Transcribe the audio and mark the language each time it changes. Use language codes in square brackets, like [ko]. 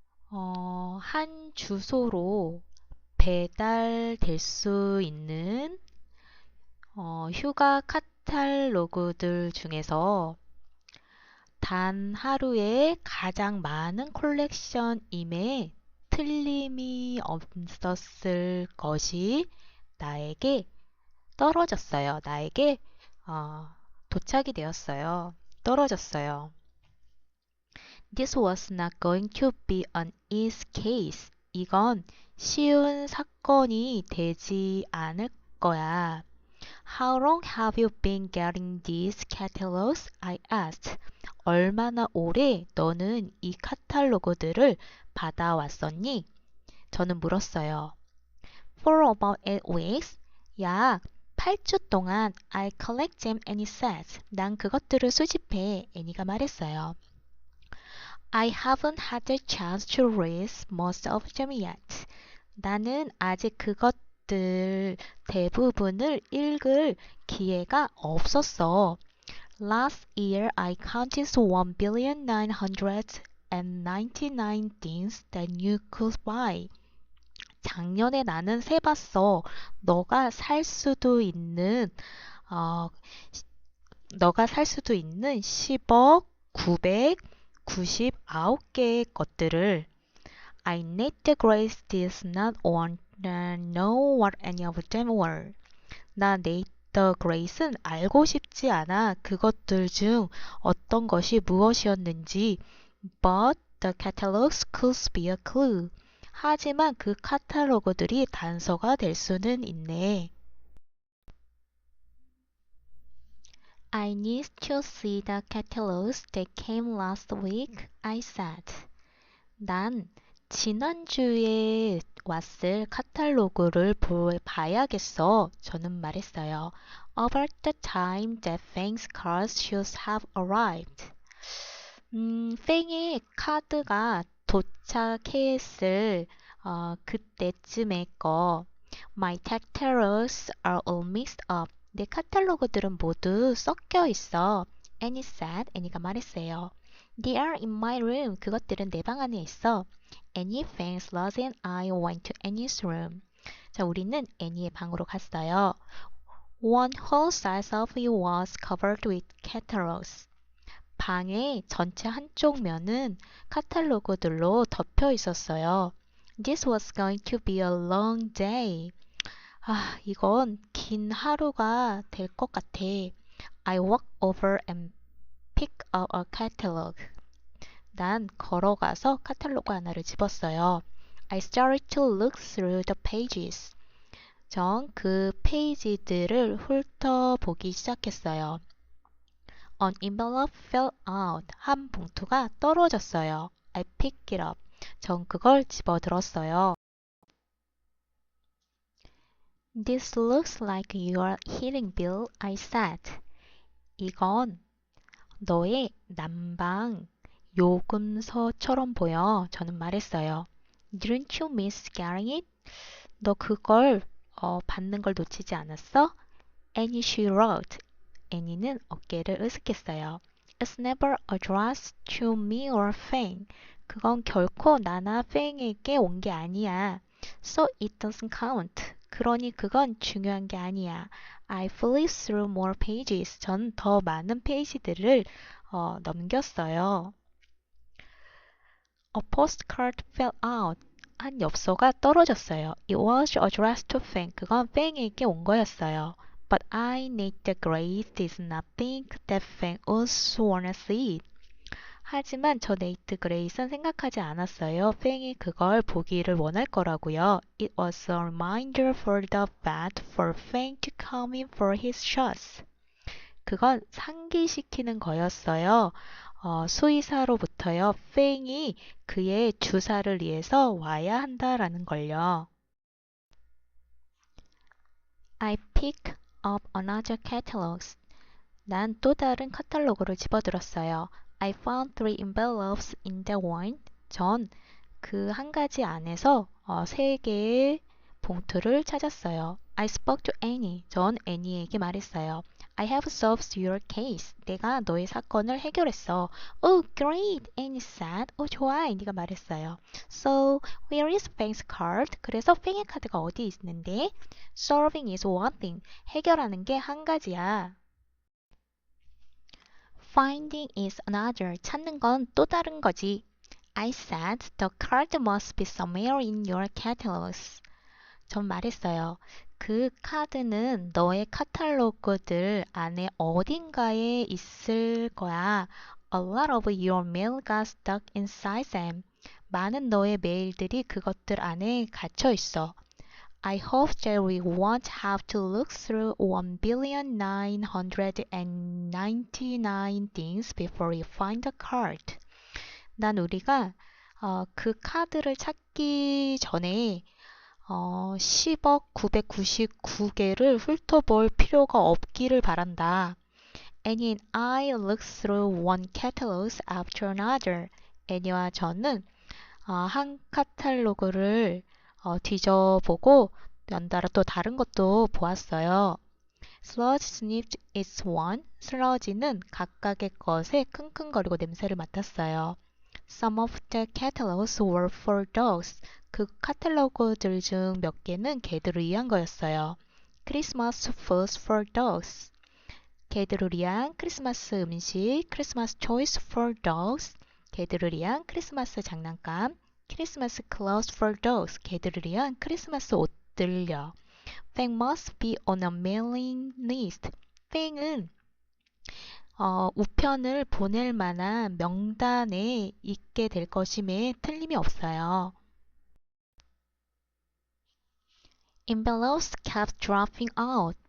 [ko] 한 주소로 배달될 수 있는 휴가 카탈로그들 중에서 단 하루에 가장 많은 콜렉션임에 틀림이 없었을 것이 나에게 떨어졌어요. 나에게 도착이 되었어요. 떨어졌어요. [en] This was not going to be an easy case. [ko] 이건 쉬운 사건이 되지 않을 거야. [en] How long have you been getting these catalogs? I asked. [ko] 얼마나 오래 너는 이 카탈로그들을 받아왔었니? 저는 물었어요. [en] For about 8 weeks. [ko] 약 8주 동안 [en] I collect them, Annie says. [ko] 난 그것들을 수집해. 애니가 말했어요. [en] I haven't had the chance to read most of them yet. [ko] 나는 아직 그것들 대부분을 읽을 기회가 없었어. [en] Last year I counted 1,999 things that you could buy. [ko] 작년에 나는 세봤어. 너가 살 수도 있는 어, 너가 살 수도 있는 10억 999개의 것들을. [en] I need the grace did not want to know what any of them were. [ko] 나 네이터 그레이스는 알고 싶지 않아 그것들 중 어떤 것이 무엇이었는지. [en] But the catalogs could be a clue. [ko] 하지만 그 카탈로그들이 단서가 될 수는 있네. [en] I need to see the catalogs that came last week, I said. [ko] 난 지난주에 왔을 카탈로그를 봐야겠어. 저는 말했어요. [en] About the time that Fang's cards should have arrived. [ko] 팽의 카드가 도착했을 그때쯤의 거. [en] My catalogs are all mixed up. [ko] 내 카탈로그들은 모두 섞여 있어. [en] Annie said. [ko] 애니가 말했어요. [en] They are in my room. [ko] 그것들은 내 방 안에 있어. [en] Annie, Fang, Sludge and I went to Annie's room. [ko] 자, 우리는 애니의 방으로 갔어요. [en] One whole side of it was covered with catalogs. [ko] 방의 전체 한쪽 면은 카탈로그들로 덮여 있었어요. [en] This was going to be a long day. [ko] 이건 긴 하루가 될 것 같아. [en] I walked over and picked up a catalog. [ko] 난 걸어가서 카탈로그 하나를 집었어요. [en] I started to look through the pages. [ko] 전 그 페이지들을 훑어보기 시작했어요. [en] An envelope fell out. [ko] 한 봉투가 떨어졌어요. [en] I picked it up. [ko] 전 그걸 집어들었어요. [en] This looks like your heating bill, I said. [ko] 이건 너의 난방 요금서처럼 보여. 저는 말했어요. [en] Didn't you miss getting it? [ko] 너 그걸 받는 걸 놓치지 않았어? [en] Annie she wrote. [ko] 애니는 어깨를 으쓱했어요. [en] It's never addressed to me or Fang. [ko] 그건 결코 나나 팽에게 온 게 아니야. [en] So it doesn't count. [ko] 그러니 그건 중요한 게 아니야. [en] I flipped through more pages. [ko] 전 더 많은 페이지들을 넘겼어요. [en] A postcard fell out. [ko] 한 엽서가 떨어졌어요. [en] It was addressed to Fang. [ko] 그건 팽에게 온 거였어요. [en] But I need the grace did not think that Fang would wanna see it. [ko] 하지만 저 네이트 그레이스는 생각하지 않았어요. 팽이 그걸 보기를 원할 거라고요. [en] It was a reminder for the vet for Fang to come in for his shots. [ko] 그건 상기시키는 거였어요. 수의사로부터요. 팽이 그의 주사를 위해서 와야 한다라는 걸요. [en] I picked up another catalog. [ko] 난 또 다른 카탈로그를 집어들었어요. [en] I found 3 envelopes in that one. [ko] 전 그 한 가지 안에서 3개의 봉투를 찾았어요. [en] I spoke to Annie. [ko] 전 애니에게 말했어요. [en] I have solved your case. [ko] 내가 너의 사건을 해결했어. [en] Oh, great, Annie said. [ko] 좋아, 애니가 말했어요. [en] So, where is Fang's card? [ko] 그래서 팽의 카드가 어디 있는데? [en] Solving is one thing. [ko] 해결하는 게 한 가지야. [en] Finding is another. [ko] 찾는 건 또 다른 거지. [en] I said the card must be somewhere in your catalogs. [ko] 전 말했어요. 그 카드는 너의 카탈로그들 안에 어딘가에 있을 거야. [en] A lot of your mail got stuck inside them. [ko] 많은 너의 메일들이 그것들 안에 갇혀 있어. [en] I hope that we won't have to look through 1,999 things before we find the card. [ko] 난 우리가 그 카드를 찾기 전에 10억 999개를 훑어볼 필요가 없기를 바란다. [en] Annie and I looked through one catalog after another. [ko] 애니와 저는 한 카탈로그를 뒤져보고 연달아 또 다른 것도 보았어요. [en] Sludge sniffed its one. [ko] 슬러지는 각각의 것에 킁킁거리고 냄새를 맡았어요. [en] Some of the catalogs were for dogs. [ko] 그 카탈로그들 중 몇 개는 개들을 위한 거였어요. [en] Christmas foods for dogs. [ko] 개들을 위한 크리스마스 음식, [en] Christmas choice for dogs. [ko] 개들을 위한 크리스마스 장난감, [en] Christmas clothes for dogs. [ko] 개들을 위한 크리스마스 옷들요. [en] Fang must be on a mailing list. [ko] Fang은 우편을 보낼 만한 명단에 있게 될 것임에 틀림이 없어요. [en] Envelopes kept dropping out.